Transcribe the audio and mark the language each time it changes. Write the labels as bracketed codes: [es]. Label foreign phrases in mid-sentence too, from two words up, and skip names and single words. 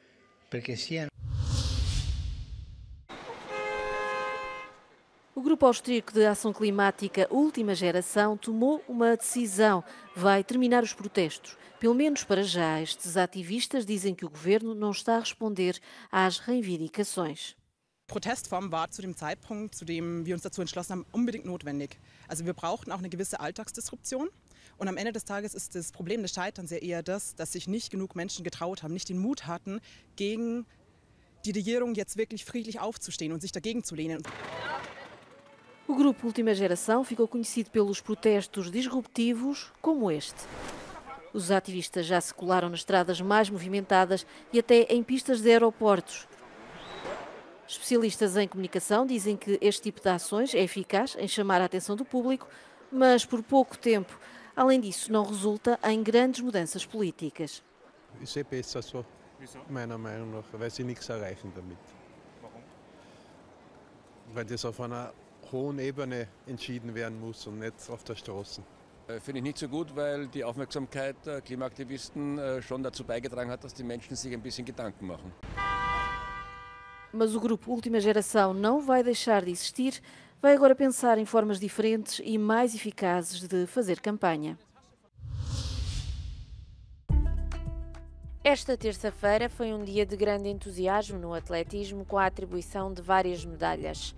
[pt] O Grupo Austríaco de Ação Climática Última Geração tomou uma decisão. Vai terminar os protestos. Pelo menos para já, estes ativistas dizem que o governo não está a responder às reivindicações. [de] Protestform war zu dem Zeitpunkt, zu dem wir uns dazu entschlossen haben, unbedingt notwendig. Also wir brauchten auch eine gewisse Alltagsdisruption. Und am Ende des Tages ist das Problem des Scheiterns ja eher das, dass sich nicht genug Menschen getraut haben, nicht den Mut hatten, gegen die Regierung jetzt wirklich friedlich aufzustehen und sich dagegen zu lehnen. [pt] O Grupo Última Geração ficou conhecido pelos protestos disruptivos como este. Os ativistas já se colaram nas estradas mais movimentadas e até em pistas de aeroportos. Especialistas em comunicação dizem que este tipo de ações é eficaz em chamar a atenção do público, mas por pouco tempo. Além disso, não resulta em grandes mudanças políticas. [de] Ist besser so, meiner Meinung nach, weil sie nichts erreichen damit. Weil das auf einer hohen Ebene entschieden werden muss und nicht auf der Straße. Finde ich nicht so gut, weil die Aufmerksamkeit der Klimaaktivisten schon dazu beigetragen hat, dass die Menschen sich ein bisschen Gedanken machen. [pt] Mas o Grupo Última Geração não vai deixar de existir, vai agora pensar em formas diferentes e mais eficazes de fazer campanha. Esta terça-feira foi um dia de grande entusiasmo no atletismo, com a atribuição de várias medalhas.